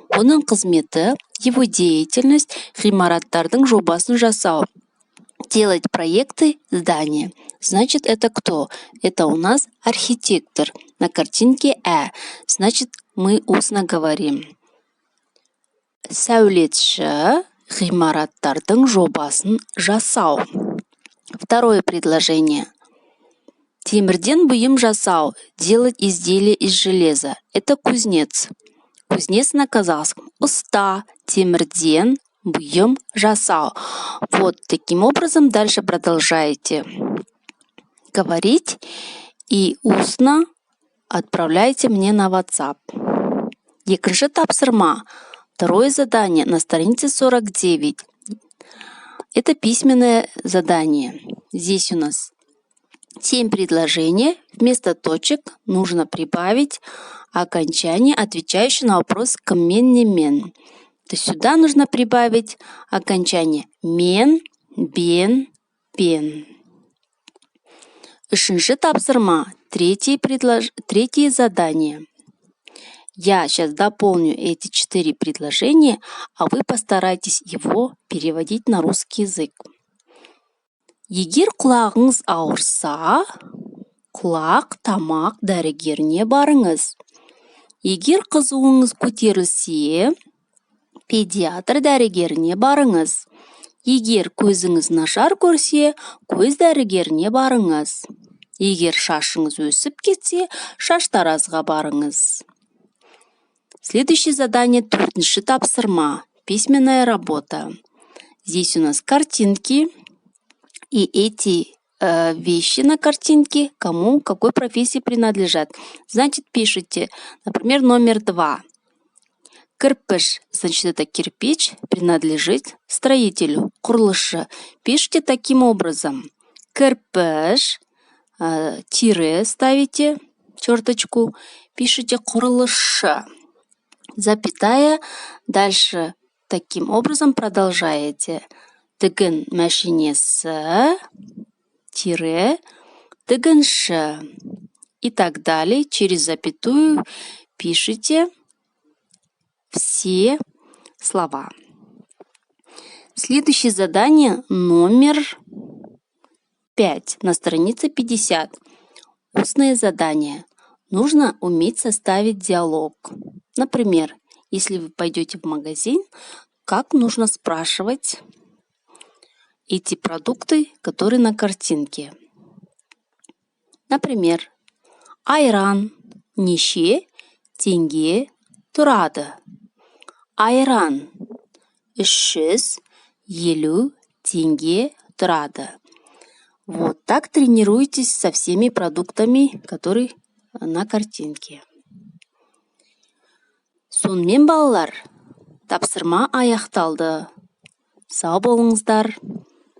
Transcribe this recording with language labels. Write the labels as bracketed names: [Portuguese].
[Kazakh] Оның қызметі, [Russian] его деятельность, [Kazakh] ғимараттардың жобасын жасау. [Russian] Делать проекты здания. Значит, это кто? Это у нас архитектор. На картинке Значит, мы устно говорим. [Kazakh] Сәулетші ғимараттардың жобасын жасау. [Russian] Второе предложение. [Kazakh] Темірден бұйым жасау. [Russian] Делать изделие из железа. Это кузнец. Кузнец на казахском. Уста. [Kazakh] Темірден бұйым жасау. [Russian] Вот таким образом дальше продолжаете говорить и устно отправляйте мне на WhatsApp. [Kazakh] Екінші тапсырма. [Russian] Второе задание на странице 49. Это письменное задание. Здесь у нас 7 предложений. Вместо точек нужно прибавить окончание, отвечающее на вопрос «кіммен немен». То есть сюда нужно прибавить окончание «мен», «бен», «пен». [Kazakh] Үшінші тапсырма. [Russian] Третье задание. Я сейчас дополню эти 4 предложения, а вы постарайтесь его переводить на русский язык. [Kazakh] Егер құлағыңыз ауырса, құлақ тамақ дәрігеріне барыңыз. Егер қызуыңыз көтерілсе, педиатр дәрігеріне барыңыз. Егер көзіңіз нашар көрсе, көз дәрігеріне барыңыз. Егер шашыңыз өсіп кетсе, шаштаразға барыңыз. [Russian] Следующее задание, [Kazakh] төртінші тапсырма. [Russian] Письменная работа. Здесь у нас картинки. И эти вещи на картинке кому, какой профессии принадлежат. Значит, пишите, например, номер 2. Кірпіш, значит, это кирпич, принадлежит строителю, құрылысшы. Пишите таким образом. Кірпіш, тире ставите, черточку, пишите құрылысшы. Запятая, дальше таким образом продолжаете. [Kazakh] Тігін мәшинесі, тире, тігінші. [Russian] И так далее, через запятую пишите все слова. Следующее задание номер 5 на странице 50. Устное задание. Нужно уметь составить диалог. Например, если вы пойдете в магазин, как нужно спрашивать эти продукты, которые на картинке. Например, [Kazakh] айран неше теңге тұрады? Айран 350 тенге тұрады. [Russian] Вот так тренируйтесь со всеми продуктами, которые на картинке. [Kazakh] Сонымен балалар, тапсырма аяқталды. Сау болыңыздар.